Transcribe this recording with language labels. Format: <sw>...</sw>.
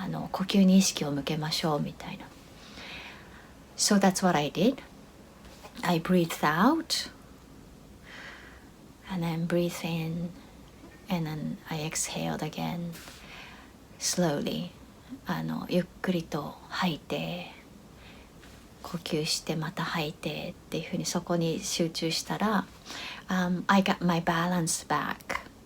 <ja>呼吸に意識を向けましょうみたいな。</ja> <en>So that's what I did. I breathed out and then breathed in and then I exhaled again slowly.</en> <ja>ゆっくりと吐いて呼吸してまた吐いてっていうふうにそこに集中したら、</ja> <en>I got my balance back.</en>